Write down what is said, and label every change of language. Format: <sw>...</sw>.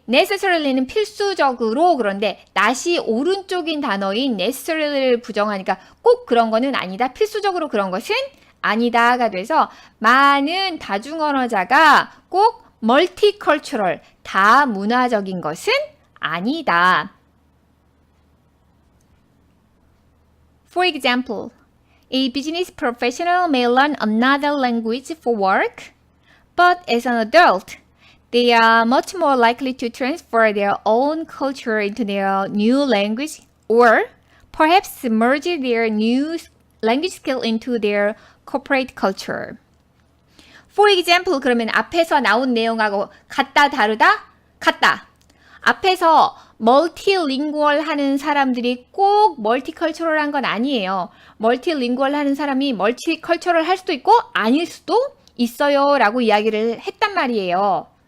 <ko>necessarily는 필수적으로 그런데 not이 오른쪽인 단어인 necessary를 부정하니까 꼭 그런 거는 아니다. 필수적으로 그런 것은 아니다가 돼서 많은 다중언어자가 꼭 multicultural, 다문화적인 것은 아니다.</ko> <en>For example, a business professional may learn another language for work, but as an adult, they are much more likely to transfer their own culture into their new language or perhaps merge their new language skill into their corporate culture.</en> <ko>For example, 그러면 앞에서 나온 내용하고 같다, 다르다? 같다. 앞에서 멀티링구얼 하는 사람들이 꼭 멀티컬처럴한 건 아니에요. 멀티링구얼 하는 사람이 멀티컬처럴 할 수도 있고 아닐 수도 있어요 라고 이야기를 했단 말이에요.</ko>